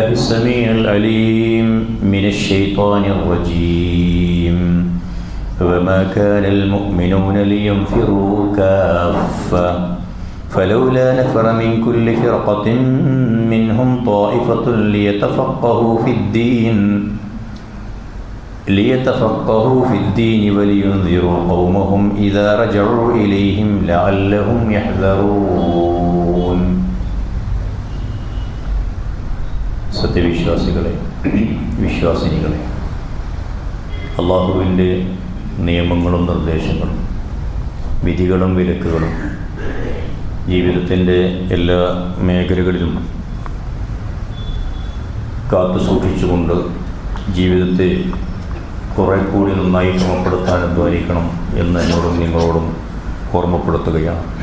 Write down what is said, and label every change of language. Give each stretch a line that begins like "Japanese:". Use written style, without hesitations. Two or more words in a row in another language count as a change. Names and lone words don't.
Arabic: السميع العليم من الشيطان الرجيم وما كان المؤمنون لينفروا كافة فلولا نفر من كل فرقة منهم طائفة ليتفقهوا في الدين ولينذروا قومهم إذا رجعوا إليهم لعلهم يحذرون.
Malayalam: സത്യവിശ്വാസികളെ, വിശ്വാസിനികളെ, അള്ളാഹുവിൻ്റെ നിയമങ്ങളും നിർദ്ദേശങ്ങളും വിധികളും വിലക്കുകളും ജീവിതത്തിൻ്റെ എല്ലാ മേഖലകളിലും കാത്തു സൂക്ഷിച്ചുകൊണ്ട് ജീവിതത്തെ കുറെ കൂടി നന്നായി ക്രമപ്പെടുത്താൻ അധ്വാനിക്കണം എന്ന് എന്നോടും നിങ്ങളോടും ഓർമ്മപ്പെടുത്തുകയാണ്.